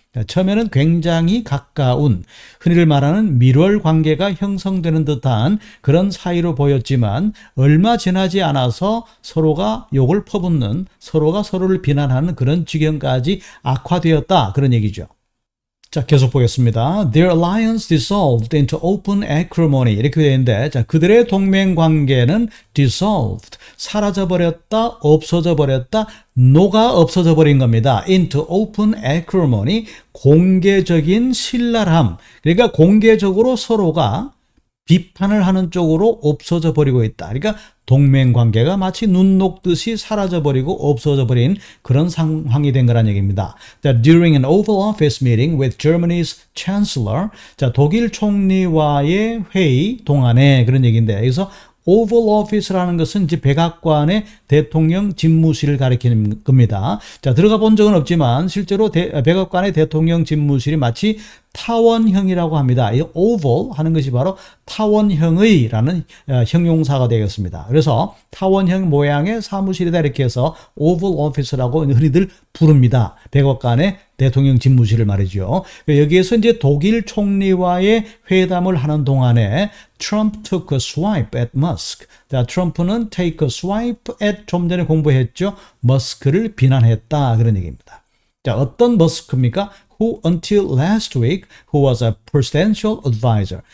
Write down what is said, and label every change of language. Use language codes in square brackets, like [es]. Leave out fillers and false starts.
[ko] 처음에는 굉장히 가까운, 흔히들 말하는 밀월 관계가 형성되는 듯한 그런 사이로 보였지만 얼마 지나지 않아서 서로가 욕을 퍼붓는, 서로가 서로를 비난하는 그런 지경까지 악화되었다 그런 얘기죠. 자, 계속 보겠습니다. [en] Their alliance dissolved into open acrimony. [ko] 이렇게 되는데, 자, 그들의 동맹 관계는 dissolved, 사라져버렸다, 없어져버렸다, 녹아 없어져 버린 겁니다. [en] into open acrimony, [ko] 공개적인 신랄함. 그러니까 공개적으로 서로가 비판을 하는 쪽으로 없어져 버리고 있다. 그러니까 동맹 관계가 마치 눈 녹듯이 사라져 버리고 없어져 버린 그런 상황이 된 거란 얘기입니다. 자, [en] during an Oval Office meeting with Germany's chancellor, [ko] 자, 독일 총리와의 회의 동안에 그런 얘기인데, 여기서 오벌 오피스라는 것은 이제 백악관의 대통령 집무실을 가리키는 겁니다. 자, 들어가 본 적은 없지만 실제로 백악관의 대통령 집무실이 마치 타원형이라고 합니다. 이 오벌 하는 것이 바로 타원형의라는 형용사가 되겠습니다. 그래서 타원형 모양의 사무실이다 이렇게 해서 오벌 오피스라고 흔히들 부릅니다. 백악관의 대통령 집무실을 말이죠. 여기에서 이제 독일 총리와의 회담을 하는 동안에 [en] Trump took a swipe at Musk. [ko] 자, 트럼프는 [en] take a swipe at, [ko] 좀 전에 공부했죠. 머스크를 비난했다 그런 얘기입니다. 자, 어떤 머스크입니까? [en] Who until last week, who was a presidential advisor.